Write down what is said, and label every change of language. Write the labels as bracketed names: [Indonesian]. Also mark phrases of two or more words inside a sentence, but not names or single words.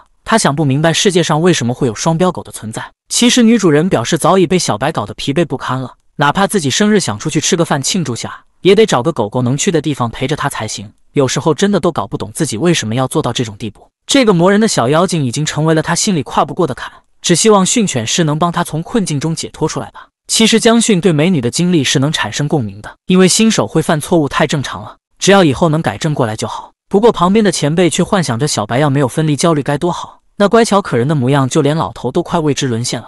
[Chinese] 他想不明白世界上為什麼會有雙標狗的存在。其實女主人表示早已被小白搞得疲憊不堪了，哪怕自己生日想出去吃個飯慶祝下，也得找個狗狗能去的地方陪着他才行。有時候真的都搞不懂自己為什麼要做到這種地步。這個磨人的小妖精已經成為了他心裡跨不過的坎，只希望訓犬師能幫他從困境中解脫出來吧。其實江訓對美女的經歷是能產生共鳴的，因為新手會犯錯誤太正常了，只要以後能改正過來就好。不過旁邊的前輩卻幻想着小白要沒有分離焦慮該多好，那乖巧可人的模樣就連老頭都快為之淪陷了。